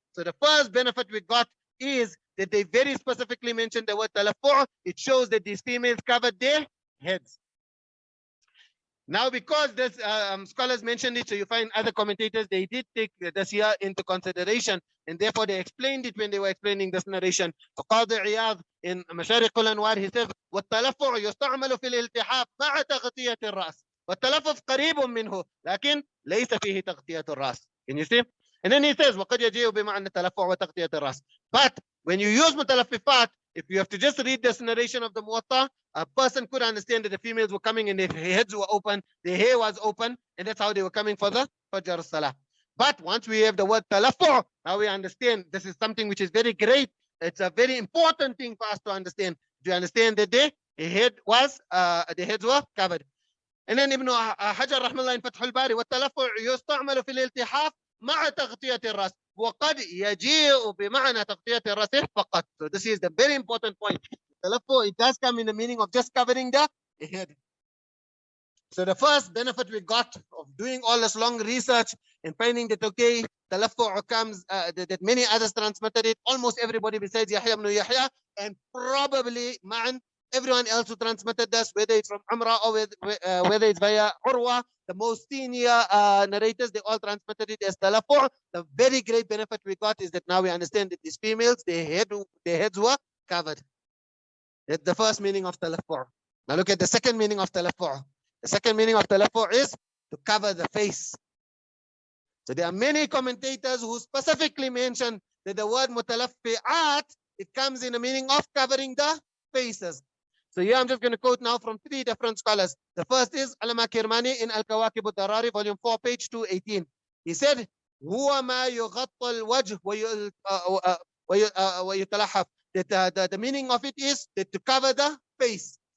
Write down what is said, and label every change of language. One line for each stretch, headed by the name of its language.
English: So the first benefit we got is that they very specifically mentioned the word talaffu'. It shows that these females covered their heads. Now, because this scholars mentioned it, so you find other commentators, they did take this here into consideration, and therefore they explained it when they were explaining this narration.
Arabic: فقاضي عياض in مشارق الأنوار, he says, والتلفع يستعمل في الالتحاف مع تغطية الرأس. والتلفف قريب منه لكن ليس فيه تغطية الرأس.
English: Can you see? And then he says,
Arabic: وقد يجيء بمعنى التلفع وتغطية الرأس.
English: But when you use متلففات, if you have to just read this narration of the Muwatta, a person could understand that the females were coming and their heads were open, their hair was open, and that's how they were coming for the Fajr Salah. But once we have the word talaffu', now we understand this is something which is very great. It's a very important thing for us to understand. Do you understand that the heads were covered? And then Ibn Hajar rahmallah in Fathul Bari,
Arabic: والتلفع يستعمل في الالتحاف مع تغطية الرأس وقد يجيء بمعنى تغطية الرأس فقط.
English: So this is the very important point. Talaffu', it does come in the meaning of just covering the head. So the first benefit we got of doing all this long research and finding that, okay, talaffu' comes, that many others transmitted it, almost everybody besides Yahya ibn Yahya, and probably Ma'an everyone else who transmitted this, whether it's from Umrah or whether it's via Urwa, the most senior narrators, they all transmitted it as talaffu'. The very great benefit we got is that now we understand that these females, their heads were covered. That's the first meaning of talaffu'. Now look at the second meaning of talaffu'. The second meaning of talaffu' is to cover the face. So there are many commentators who specifically mention that the word mutalaffa'at, it comes in the meaning of covering the faces. So here I'm just going to quote now from 3 different scholars. The first is Allama Kirmani in Al-Kawakib al-Darari, volume 4, page 218.
Arabic: He said, هو ما يغطى الوجه ويتلحف.
English: That the meaning of it is that to cover the face.